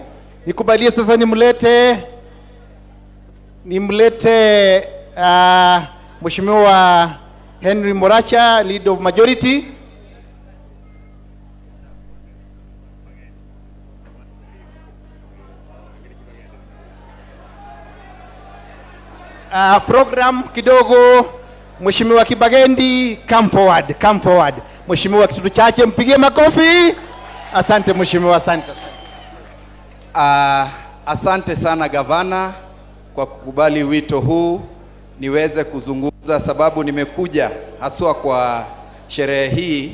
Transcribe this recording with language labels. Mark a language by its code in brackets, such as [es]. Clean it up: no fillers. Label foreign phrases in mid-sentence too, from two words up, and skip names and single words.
[sw] Nikubalie sasa nimlete Mheshimiwa Henry Moracha, [en] Leader of Majority. [sw] Program kidogo. Mheshimiwa Kibagendi, [en] come forward. [sw] Mheshimiwa kitu chache, mpigie makofi. Asante Mheshimiwa, asante. Asante sana gavana kwa kukubali wito huu niweze kuzungumza, sababu nimekuja haswa kwa sherehe hii.